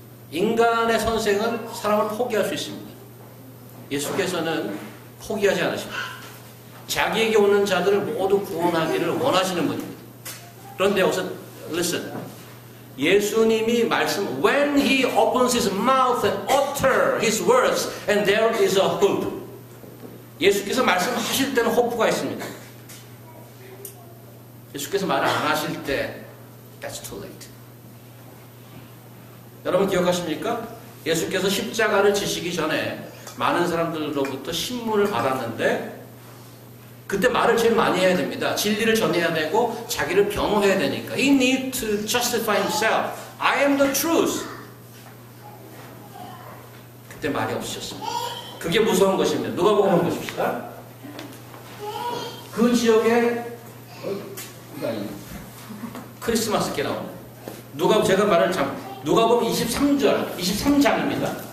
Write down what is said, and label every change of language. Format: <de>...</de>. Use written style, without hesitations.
<ko>인간의 선생은 사람을 포기할 수 있습니다. 예수께서는 포기하지 않으십니다. 자기에게 오는 자들을 모두 구원하기를 원하시는 분입니다. 그런데 여기서</ko> <en>listen.</en> <ko>예수님이 말씀</ko> <en>when he opens his mouth and utter his words and there is a hope.</en> <ko>예수께서 말씀하실 때는 호프가 있습니다. 예수께서 말 안 하실 때</ko> <en>that's too late.</en> <ko>여러분 기억하십니까? 예수께서 십자가를 지시기 전에 많은 사람들로부터 신문을 받았는데 그때 말을 제일 많이 해야 됩니다. 진리를 전해야 되고 자기를 변호해야 되니까.</ko> <en>He needs to justify himself. I am the truth.</en> <ko>그때 말이 없으셨습니다. 그게 무서운 것입니다. 누가복음 한번 보십시다. 그 지역에 크리스마스께 나오는 제가 말을 누가복음 23장입니다.</ko>